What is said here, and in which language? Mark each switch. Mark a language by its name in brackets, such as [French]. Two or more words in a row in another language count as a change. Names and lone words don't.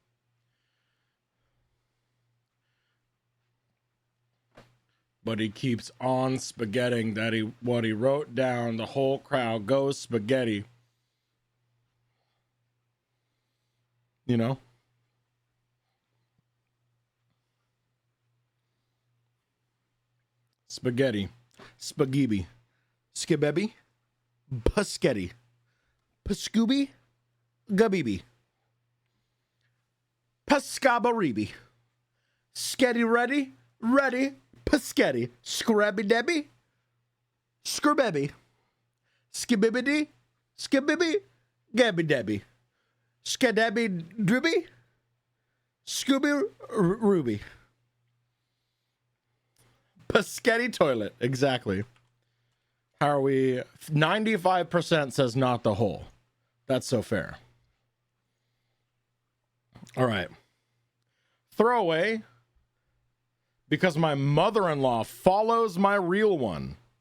[English] But he keeps on spaghetting what he wrote down. The whole crowd goes spaghetti. You know? Spaghetti. Spaghetti. Skibebby. Puschetti. Pascooby. Gabibi. Pascabaribi. Sketty ready. Ready. Paschetti. Scrabby Debbie. Scrabebby. Skibibbity. Skibibby. Gabby Debbie. Skadabby Dribby. Scooby Ruby. Paschetti toilet. Exactly. How are we? 95% says not the whole. That's so fair. All right. Throwaway. Because my mother-in-law follows my real one.